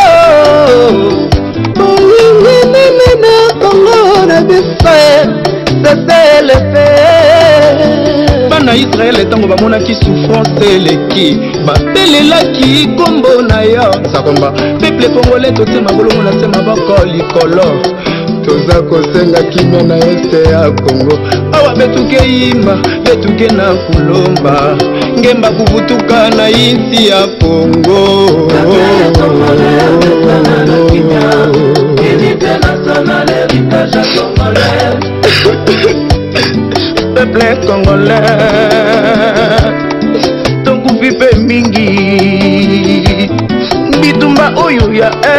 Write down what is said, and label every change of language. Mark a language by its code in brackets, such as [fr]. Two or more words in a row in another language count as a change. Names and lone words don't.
[ln] bana Israel tango bamonaki souffrance eleki bapelelaki kombo na yo sakomba [fr] peuple congolais [ln] totema bolongo na se maboko likolo toza kosenga kimia na este ya Kongo [kg] awa betuke yimba betuke na kulomba ngemba kuvutuka na insi ya Kongo [fr] peuple congolais [ln] tokufi pe mingi bitumba oyo ya